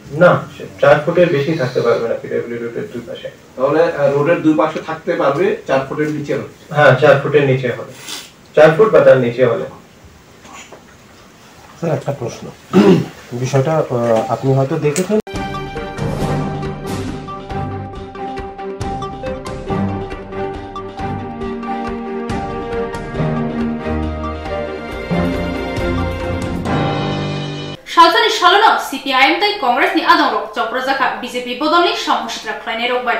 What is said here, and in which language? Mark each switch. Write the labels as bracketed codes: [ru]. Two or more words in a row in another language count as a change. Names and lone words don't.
[bn] না, 4 ফুটের বেশি থাকতে পারবে না পিডব্লিউডি রোডের দুই পাশে। তাহলে রোডের দুই পাশে থাকতে পারবে 4 ফুটের নিচে হবে? হ্যাঁ, 4 ফুটের নিচে হবে, 4 ফুট বা তার নিচে হলে। স্যার একটা প্রশ্ন, বিষয়টা আপনি হয়তো দেখেছেন, [trp] Shaltani Shalano, CPIM tai Congress ni adong rok Choprojaka BJP bodolni samhusitra khlaine rokbai.